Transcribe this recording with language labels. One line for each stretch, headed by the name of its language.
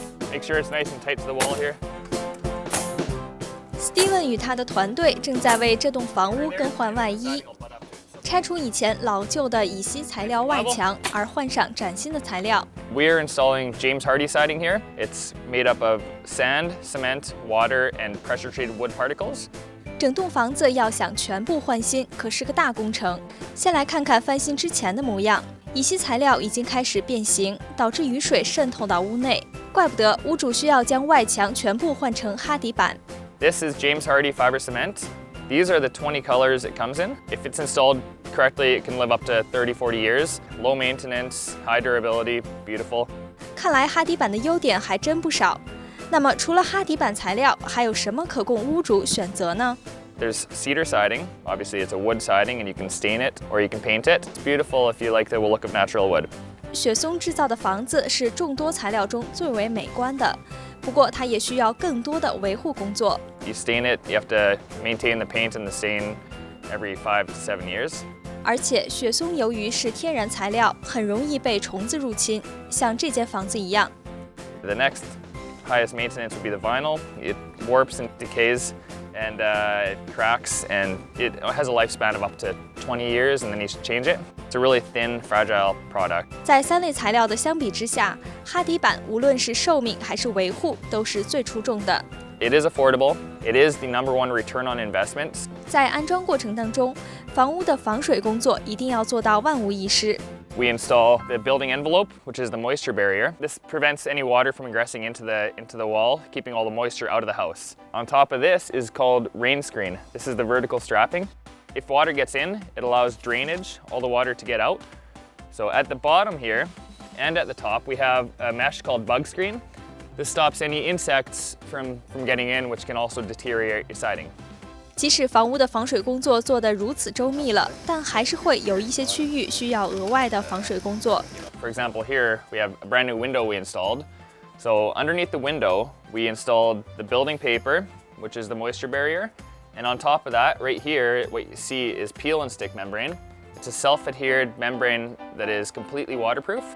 English: Make sure it's nice and tight to the wall here.
Chinese: Steven 与他的团队正在为这栋房屋更换外衣，拆除以前老旧的乙烯材料外墙，而换上崭新的材料。
English: We're installing James Hardie siding here. It's made up of sand, cement, water, and pressure-treated wood particles.
Chinese: 整栋房子要想全部换新，可是个大工程。先来看看翻新之前的模样，乙烯材料已经开始变形，导致雨水渗透到屋内，怪不得屋主需要将外墙全部换成哈迪板。
English: This is James Hardie fiber cement. These are the 20 colors it comes in. If it's installed correctly, it can live up to 30-40 years. Low maintenance, high durability, beautiful.
Chinese: 看来哈迪板的优点还真不少。那么除了哈迪板材料，还有什么可供屋主选择呢？
English: There's cedar siding. Obviously, it's a wood siding, and you can stain it or you can paint it. It's beautiful if you like the look of natural wood.
Chinese: 雪松制造的房子是众多材料中最为美观的，不过它也需要更多的维护工作。
English: You stain it, you have to maintain the paint and the stain every 5 to 7 years.
Chinese: 而且雪松由于是天然材料，很容易被虫子入侵，像这间房子一样。
English: The next highest maintenance would be the vinyl. It warps and decays, and it cracks, and it has a lifespan of up to 20 years, and then you should change it. It's a really thin, fragile product.
Chinese: 在3类材料的相比之下，哈迪板无论是寿命还是维护都是最出众的。
English: It is affordable. It is the #1 return on investment.
Chinese: 在安装过程当中，房屋的防水工作一定要做到万无一失。
English: We install the building envelope, which is the moisture barrier. This prevents any water from ingressing into the wall, keeping all the moisture out of the house. On top of this is called rain screen. This is the vertical strapping. If water gets in, it allows drainage, all the water to get out. So at the bottom here and at the top, we have a mesh called bug screen. This stops any insects from getting in, which can also deteriorate your siding.
Chinese: 即使房屋的防水工作做得如此周密了，但还是会有一些区域需要额外的防水工作。
English: For example, here we have a brand new window we installed. So underneath the window, we installed the building paper, which is the moisture barrier. And on top of that, right here, what you see is peel and stick membrane. It's a self-adhered membrane that is completely waterproof.